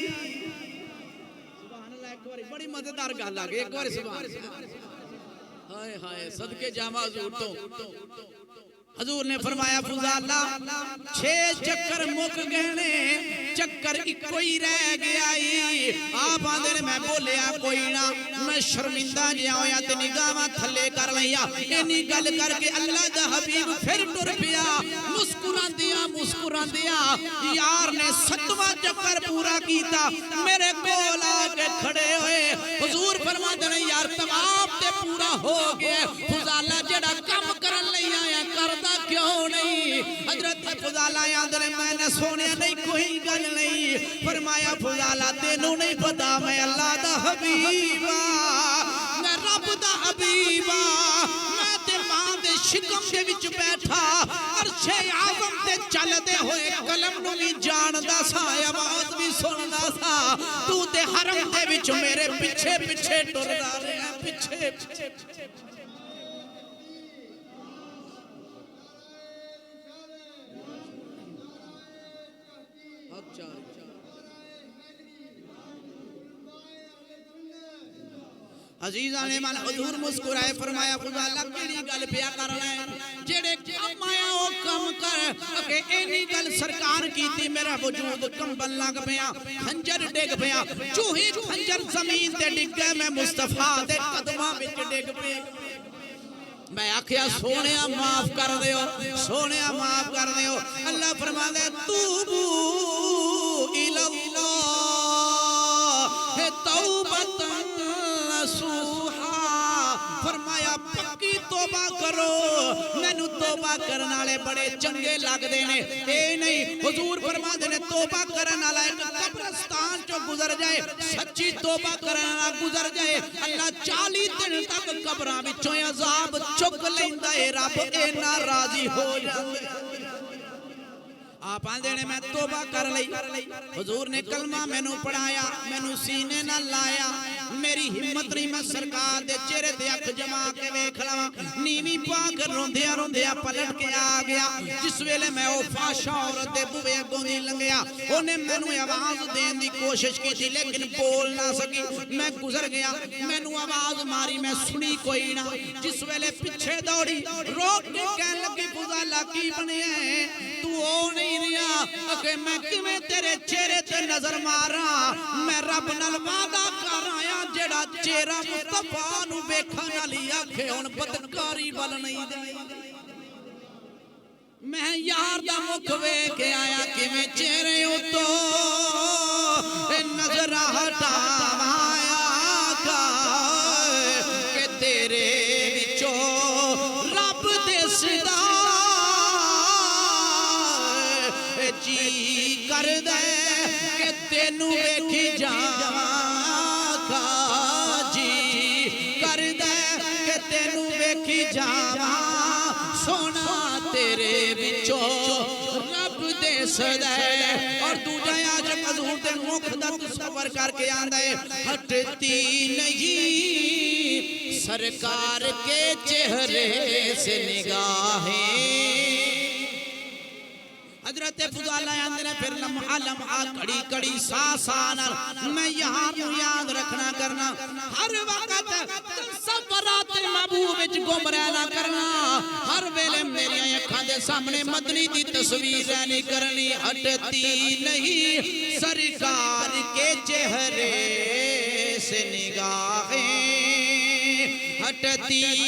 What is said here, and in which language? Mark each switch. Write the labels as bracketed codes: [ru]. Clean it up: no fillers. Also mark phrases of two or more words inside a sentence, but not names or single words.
[ar] سبحان اللہ، [pa] ایک باری بڑی مزیدار گل آگئی، ایک باری [ar] سبحان اللہ، [pa] ہائے ہائے صدقے جامع حضور تو حضور نے فرمایا فضالہ 6 چکر مک گئے چکر کوئی رہ گیا آپ آندے نے میں بولیا کوئی نہ میں شرمندہ جیا ہویا تے نگاہ تھلے کر لیا اینی گل کر کے اللہ دا حبیب پھر ٹر پیا مسکران دیا یار نے 7واں چکر پورا کیتا میرے کول آ کے کھڑے ہوئے حضور فرماتے ہیں یار طواف تے پورا ہو گیا فضالہ جڑا کم کرن لئی آیا کردا کیوں نہیں حضرت فضالہ یاد نے میں نے سونے نہیں کوئی گل نہیں فرمایا فضالہ تینوں نہیں پتا میں اللہ دا حبیبا میں رب دا حبیبا میں تے ماں دے شکم دے وچ بیٹھا عرش اعظم تے چل دے ہوئے قلم نو بھی جاندا سا آواز بھی سندا سا تو تے حرم دے وچ میرے پیچھے پیچھے ٹردا رہیا پیچھے عزیزان ایمان حضور مسکرائے فرمایا فضالہ کیڑی گل پیا کرنا ہے جڑے کم آیا او کم کر کہ اینی گل سرکار کیتی میرا وجود کمبن لگ پیا خنجر ڈگ پیا چوہی خنجر زمین تے ڈگ گئے میں مصطفیٰ دے قدماں وچ ڈگ پیا میں آکھیا سونیا معاف کر دیو سونیا معاف کر دیو اللہ فرماندے [ar] توبو الاللہ [pa] توبۃ فرمایا پکی توبہ کرو میں نو توبہ کرنے والے بڑے چنگے لگ دینے اے نہیں حضور فرما دینے توبہ کرنے والا ایک قبرستان جو گزر جائے سچی توبہ کرنے والا گزر جائے اللہ 40 دن تک قبراں وچوں عذاب چک لیندا اے رب اے ناراضی ہو جائے آپ آندے نے میں توبہ کر لئی حضور نے کلمہ میں نو پڑھایا میں نو سینے نہ لایا میری ہمت نہیں میں سرکار دے چہرے تے اکھ جما کے ویکھ لواں نیوی پا کر روندیا روندیا پلٹ کے آ گیا جس ویلے میں او فاشا عورت دے بوئے اگوں دی لنگیا اونے مینوں آواز دین دی [ur] کوشش کی تھی لیکن بول نہ سکی [pa] میں گزر گیا مینوں آواز ماری میں سنی کوئی نہ جس ویلے پیچھے دوڑی روک کے کہن لگی فضالہ کی بنے ہیں تو او نہیں ریا کہ میں کیویں تیرے چہرے تے نظر مارا میں رب نال وعدہ کر آیا جڑا چہرہ مصطفیٰ نو ویکھن والی آکھے ہن بدکاری ول نہیں دے میں یار دا مکھ ویکھ آیا کیویں چہرے اتو نظر ہٹاوایا کہ تیرے وچوں رب دسدا جی کر دے کہ تینوں ویکھی جاواں جی کر دے کہ تینوں ویکھی جاواں سونا تیرے وچوں رب دسدا اور دوجا آج حضور دے مکھ دا تصور کر کے آندا ہے [ur] ہٹتی نہیں سرکار کے چہرے سے نگاہیں [pa] حضرت فضالہ اندر پھر لمحہ کڑی کڑی ساسانا میں یہاں یاد رکھنا کرنا ہر وقت سفرات محبوب وچ گم رہنا کرنا ہر ویلے میری اکھاں دے سامنے مدنی دی تصویر نہیں کرنی [ur] ہٹتی نہیں سرکار کے چہرے سے نگاہیں [pa] ہٹتی